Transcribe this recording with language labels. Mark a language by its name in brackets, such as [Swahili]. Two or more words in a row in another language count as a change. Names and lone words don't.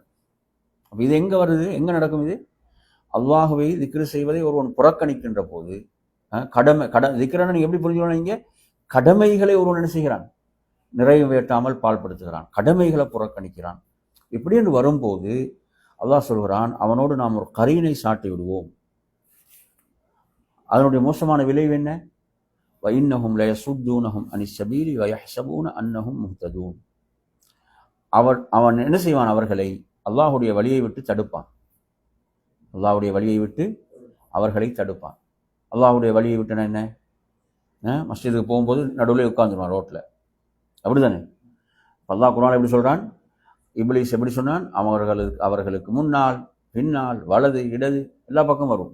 [Tamil] அப்ப இது எங்க வருது, எங்க நடக்கும் இது? அல்லாஹுவை திக்ரு செய்வதை ஒருவன் புறக்கணிக்கின்ற போது, திக்ரனை நீங்க எப்படி புரிஞ்சுக்கணும், இங்க கடமைகளை ஒருவன் என்ன செய்கிறான், நிறைவேற்றாமல் பால்படுத்துகிறான், கடமைகளை புறக்கணிக்கிறான். இப்படி என்று வரும்போது அல்லாஹ் சொல்கிறான், அவனோடு நாம் ஒரு கரீனை சாட்டி விடுவோம். அதனுடைய மோசமான விளைவு என்ன? [Arabic] وَإِنَّهُمْ لَيَصُدُّونَهُمْ عَنِ السَّبِيلِ وَيَحْسَبُونَ أَنَّهُمْ مُهْتَدُونَ. [Tamil] அவன் என்ன செய்வான், அவர்களை அல்லாஹுடைய வழியை விட்டு தடுப்பான். அல்லாஹுடைய வழியை விட்டு அவர்களை தடுப்பான். அல்லாஹுடைய வழியை விட்டுனா என்ன? மஸ்ஜிதுக்கு போகும்போது நடுவில் உட்கார்ந்துருவான் ரோட்ல, அப்படிதானே? அல்லாஹ் குர்ஆன்ல எப்படி சொல்றான், இப்லீஸ் எப்படி சொன்னான், அவர்களுக்கு முன்னால் பின்னால் வலது இடது எல்லா பக்கம் வரும்.